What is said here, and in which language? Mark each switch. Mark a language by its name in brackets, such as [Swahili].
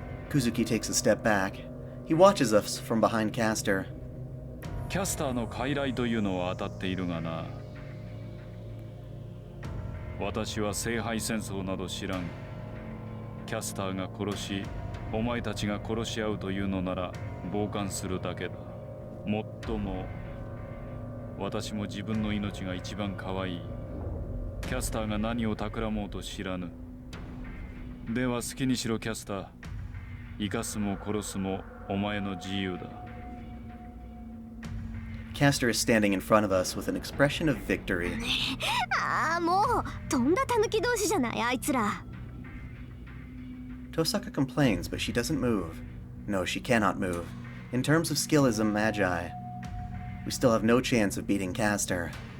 [English] Kuzuki takes a step back. He watches us from behind Castor. [Japanese] キャスターの傀儡というのは当たっているがな。私は聖杯戦争など知らん。キャスターが殺し、お前たちが殺し合うというのなら傍観するだけだ。もっとも、私も自分の命が一番可愛い。キャスターが何を企もうと知らぬ。では好きにしろキャスター。生かすも殺すもお前の自由だ。 [English] Castor is standing in front of us with an expression of victory. [Japanese] ああ、もうとんだ狸同士じゃないあいつら。 [English] Tosaka complains, but she doesn't move. No, she cannot move. In terms of skill as a magi, we still have no chance of beating Castor.